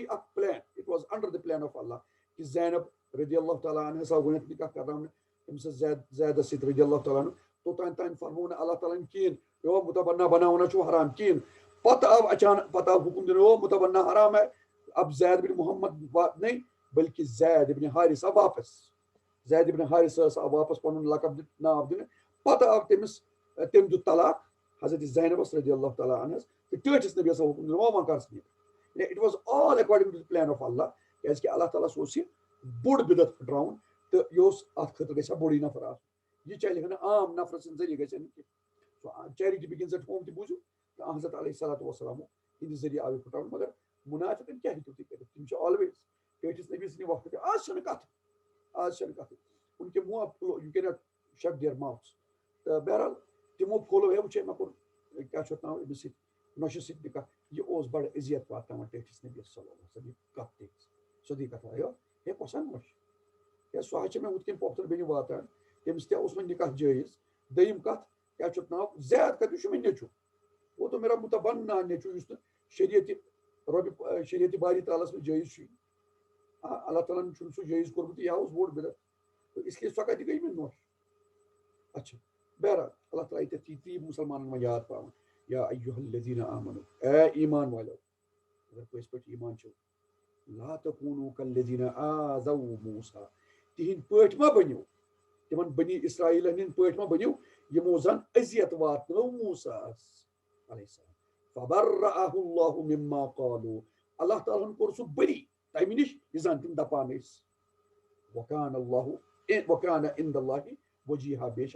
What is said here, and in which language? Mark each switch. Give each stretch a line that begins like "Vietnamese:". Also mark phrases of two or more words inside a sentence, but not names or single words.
Kashmiri: اکھ پلان
English: it was under the plan of Allah
Kashmiri: کہ زینب
Arabic: رضی اللہ تعالیٰ عنہ
Kashmiri: آو گۄڈنیتھ نکاح کرناونہٕ أمِس زیدس سۭتۍ
Arabic: رضی اللہ تعالیٰ عنہ
Kashmiri: توٚتانۍ فرموو نہٕ اللہ تعالیٰ ہن کِہیٖنۍ یو متبنا بناونا چھُ حرام کِہیٖنۍ پتہٕ آو اچانک پتہٕ آو حکم دِنہٕ
Urdu: متبنا حرام ہے اب زید بن محمد نہیں بلکہ زید ابن حارثہ
Kashmiri: واپس زید ابن حارثہ آو واپس پنُن لقب ناو دِنہٕ پتہٕ آو تٔمۍ دیُت طلاق حضرت زینبس
Arabic: رضی اللہ تعالیٰ
Kashmiri: عنہس تہٕ ٹٲٹھِس نبیس آو حکم دِنہٕ وۄنۍ کر ژٕ نِکاح
English: it was all according to the plan of Allah
Kashmiri: کیازکہِ اللہ تعالیٰ اوس یہِ بوٚڑ بدعت پھٕٹراوُن تہٕ یہِ اوس اتھ خٲطرٕ گژھِ ہا بوٚڑٕے نفر آسُن یہِ چلہِ ہا نہٕ عام نفرٕ سٕنٛدۍ ذٔریعہٕ گژھِ ہا نہٕ کینٛہہ
English: charity begins at home
Kashmiri: تہِ بوٗزِو تہٕ حضرت
Arabic: علیہ الصلوۃ والسلام
Kashmiri: ہِنٛدِ ذٔریعہٕ آو یہِ پھٕٹراونہٕ مگر مُنافِقن کیٛاہ ہیٚکِو تُہۍ کٔرِتھ تِم چھِ آلویز ٹٲٹھِس نبی سٕنٛدِ وقتہٕ آز چھنہٕ کتھ ان کے منہ
English: you can not shut their mouths
Kashmiri: تہٕ بہرحال تِمو کھولو ہے وٕچھے مےٚ کوٚر کیٛاہ چھُ اتھ ناو أمِس سۭتۍ نۄشہِ سۭتۍ نِکاح یہِ اوس بڑٕ عزت واتناوان ٹٲٹھِس نبیس
Arabic: صلی اللہ علیہ وسلم
Kashmiri: یہِ کتھ تہِ سیٚودٕے کتھا ہے کۄسا نۄش کیٛازِ سۄ حظ چھِ مےٚ ہُتھ کٔنۍ پۄپھتٕر بیٚنہِ واتان تٔمِس تہِ اوس وۄنۍ نِکاح جٲیِز دوٚیِم کتھ کیٛاہ چھُ اتھ ناو زید کتہِ چھُ مےٚ نیٚچوٗ
Urdu: وہ تو میرا متبنا
Kashmiri: نیٚچوٗ یُس نہٕ شریعتِ باری تعالیٰ منٛز جٲیِز چھُ اللہ تعالیٰ ہن چھُنہٕ سُہ جٲیِز کوٚرمُت یہِ اوس بوٚڑ بدعت
Urdu: اس لیے
Kashmiri: سۄ کتہِ گٔے مےٚ نۄش اچھا بہرحال اللہ تعالیٰ ییٚتٮ۪تھ تی مُسلمانن وۄنۍ یاد پاوان
Arabic: یا ایُّہا الذیٖنَ آمَنوٗ
Kashmiri: اے ایمان والیو اگر پٔزۍ پٲٹھۍ ایمان چھُو
Arabic: لا تکوٗنوٗ کالذیٖنَ آذَوْا موٗسیٰ
Kashmiri: تِہنٛدۍ پٲٹھۍ ما بٔنِو تِمن بنی اسرائیلن ہٕنٛدۍ پٲٹھۍ ما بٔنِو یِمو زن اذیت واتنٲو موٗساہس
Arabic: علیہ السلام فبرأہ اللہ مما قالوٗ
Kashmiri: اللہ تعالیٰ ہن کوٚر سُہ بری تمہِ نِش یہِ زن تِم دپان ٲسۍ
Arabic: وکان عند اللہ وجیہا
Kashmiri: بے شک